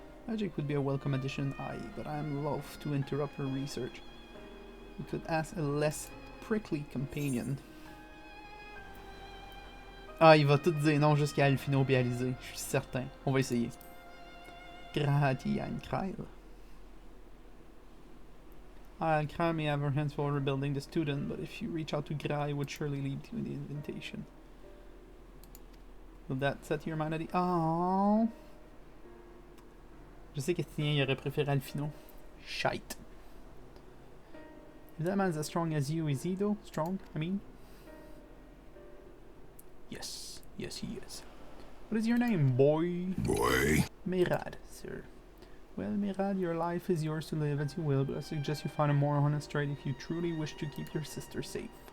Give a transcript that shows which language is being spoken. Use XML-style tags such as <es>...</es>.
<en>Magic would be a welcome addition, but I am loath to interrupt her research. We could ask a less prickly companion.</en> <fr>Ah, il va tout dire non jusqu'à Alfino et Alizé, je suis certain. On va essayer. Grati and Krail.</fr> <en>Krail may have her hands full rebuilding the student, but if you reach out to Gra, it would surely lead to the invitation. Will that set your mind at ease? Oh.</en> <fr>Je sais qu'Estien il aurait préféré Alfino.</fr> <en>Shite. If that man's as strong as you, is he though? Strong, I mean? Yes. Yes, he is. What is your name, boy? Boy. Merad, sir. Well, Merad, your life is yours to live as you will, but I suggest you find a more honest trade if you truly wish to keep your sister safe.</en>